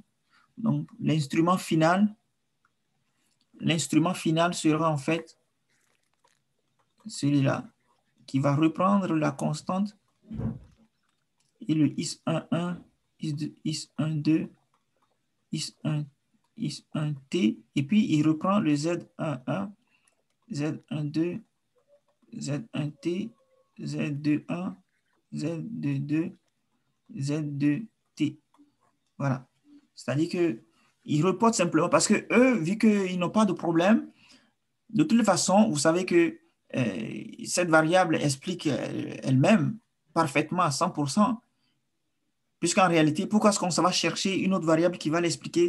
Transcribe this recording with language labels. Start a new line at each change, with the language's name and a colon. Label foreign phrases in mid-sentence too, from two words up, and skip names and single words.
French: Donc l'instrument final sera en fait celui-là, qui va reprendre la constante et le is11, is12, is1t, et puis il reprend le z11, z12, z1t, z21, z22, z2t. Voilà. C'est-à-dire qu'ils reportent simplement parce que eux, vu qu'ils n'ont pas de problème, de toute façon, vous savez que cette variable explique elle-même parfaitement à 100%, puisqu'en réalité, pourquoi est-ce qu'on va chercher une autre variable qui va l'expliquer?